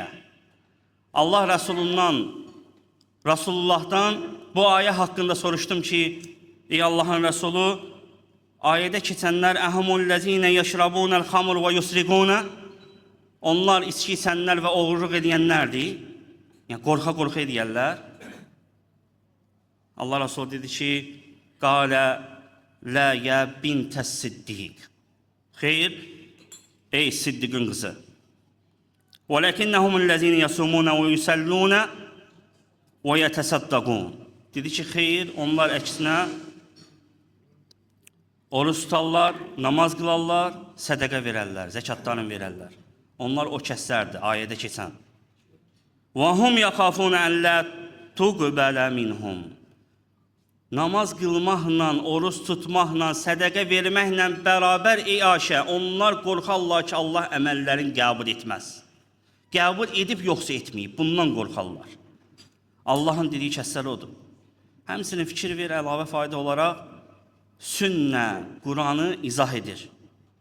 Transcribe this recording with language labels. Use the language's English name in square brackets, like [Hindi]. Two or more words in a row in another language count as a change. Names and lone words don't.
[Azerbaijani] Allah Rasulullah'dan bu ayə haqqında soruşdum ki, ey Allahın Resulü, ayədə keçənlər [Arabic] أهم الذين يشربون الخمر ويسرقون, [Azerbaijani] onlar içki içənlər və oğurluq edənlərdir. Yəni, qorxa-qorxa edəyərlər. Allah Resulü dedi ki, [Arabic] قال لا يا بنت الصديق. [Azerbaijani] Xeyr, ey siddiqin qızı. [Arabic] وَلَكِنَّهُمُ يَسُمُونَ وَيُسَلُّونَ وَيَتَسَدَّقُونَ. [Azerbaijani] Dedi ki, xeyr, onlar əksinə oruç tutarlar, namaz qılarlar, sədəqə verərlər, zəkatlarını verərlər. Onlar o kəslərdir, ayədə keçən. [Arabic] وَهُمْ يَخَافُونَ أَنْ لَا تُقْبَلَ مِنْهُمْ. [Azerbaijani] Namaz qılmaqla, oruç tutmaqla, sədəqə verməklə bərabər ey Ayşə, onlar qorxarlar ki, Allah əməllərin qəbul etməz. Qəbul edib yoxsa etməyib, bundan qorxarlar. Allahın dediyi kəslər odur. Həmsinin fikir ver, əlavə fayda olaraq, sünnə Quranı izah edir.